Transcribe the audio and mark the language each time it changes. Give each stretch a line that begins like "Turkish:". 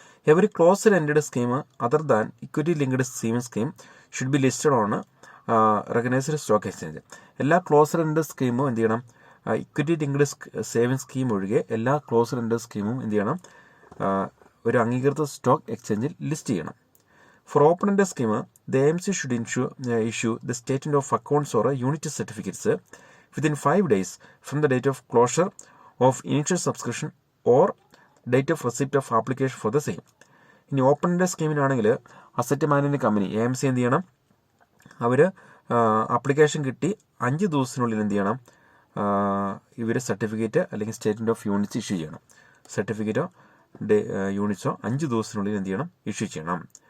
English: Every closed ended scheme other than equity linked saving scheme should be listed on recognised stock exchange.
Malayalam: എല്ലാ closed ended സ്കീമും എന്ത് ചെയ്യണം? Equity linked saving scheme ഒഴികെ എല്ലാ closed ended സ്കീമും എന്ത് ചെയ്യണം? ഒരു അംഗീകൃത സ്റ്റോക്ക് എക്സ്ചേഞ്ചിൽ ലിസ്റ്റ് ചെയ്യണം.
English: For open ended scheme the AMC should issue the statement of accounts or unit certificates within 5 days from the date of closure of initial subscription or date of receipt of application for the same.
Malayalam: ഇനി open ended സ്കീമിനാണെങ്കിൽ asset management company AMC എന്ത് ചെയ്യണം? അവർ application കിട്ടി 5 ദിവസത്തിനുള്ളിൽ എന്ത് ചെയ്യണം? ഇവർ certificate അല്ലെങ്കിൽ statement of units issue ചെയ്യണം. സർട്ടിഫിക്കറ്റോ യൂണിറ്റ്സോ 5 ദിവസത്തിനുള്ളിൽ എന്ത് ചെയ്യണം? ഇഷ്യൂ ചെയ്യണം.